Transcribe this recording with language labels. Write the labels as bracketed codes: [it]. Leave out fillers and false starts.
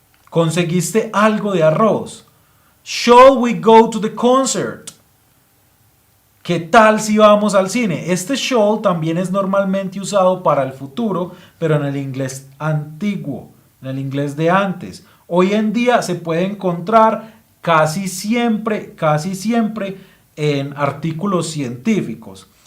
[es] ¿Conseguiste algo de arroz? [en] Shall we go to the concert? [es] ¿Qué tal si vamos al cine? Este shall también es normalmente usado para el futuro, pero en el inglés antiguo, en el inglés de antes. Hoy en día se puede encontrar casi siempre en artículos científicos.